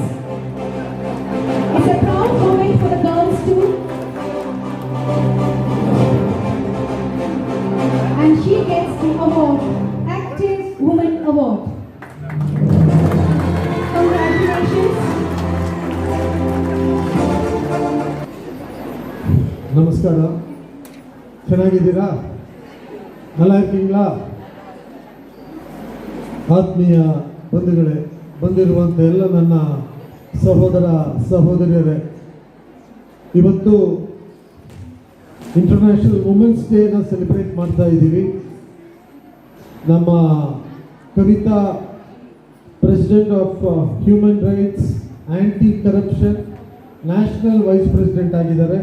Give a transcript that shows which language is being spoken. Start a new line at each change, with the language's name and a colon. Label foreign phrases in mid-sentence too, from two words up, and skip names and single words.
English: It's a proud moment for the girls too. And she gets the award, Active Woman Award. Congratulations.
Kannada: ನಮಸ್ಕಾರ, ಚೆನ್ನಾಗಿದ್ದೀರಾ?
Tamil: நல்லா இருக்கீங்களா?
Kannada: ಆತ್ಮೀಯ ಬಂಧುಗಳೇ, ಬಂದಿರುವಂಥ ಎಲ್ಲ ನನ್ನ ಸಹೋದರ ಸಹೋದರಿಯರೇ, ಇವತ್ತು ಇಂಟರ್ನ್ಯಾಷನಲ್ ವುಮೆನ್ಸ್ ಡೇನ ಸೆಲೆಬ್ರೇಟ್ ಮಾಡ್ತಾ ಇದ್ದೀವಿ. ನಮ್ಮ ಕವಿತಾ
English: President of Human Rights Anti Corruption National Vice President
Kannada: ಆಗಿದ್ದಾರೆ.